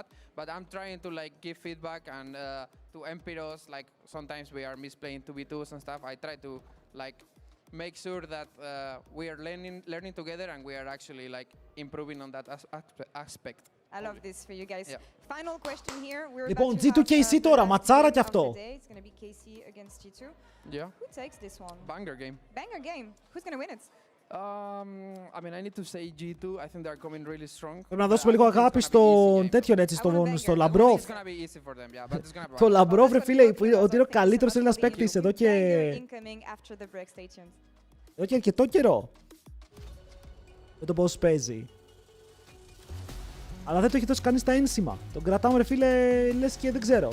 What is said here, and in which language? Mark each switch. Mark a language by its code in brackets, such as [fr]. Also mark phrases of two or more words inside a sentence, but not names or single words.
[en] But I'm trying to like give feedback and to Empiros, like sometimes we are misplaying 2v2s and stuff. I try to like make sure that we are learning together and we are actually like improving on that aspect. I love this for you guys. Yeah. Final question here. We're [el] Λοιπόν, [en] about to [el] G2 KC τώρα, ματσάρα κι αυτό. [en] It's going to be KC against G2. Yeah. Who takes this one? Banger game. Banger game. Who's going to win it? I mean, I need to say G2. I think they're coming really strong. [el] Πρέπει να δώσουμε λίγο αγάπη στον τέτοιον έτσι, στο Λαμπρόφ. Το Λαμπρόφ, ρε φίλε, ότι είναι ο καλύτερος Έλληνας παίκτης εδώ και αρκετό καιρό. Με το πώς παίζει. Αλλά δεν το έχει δώσει κανείς στα ένσημα. Τον κρατάμε, ρε φίλε, λες και δεν ξέρω.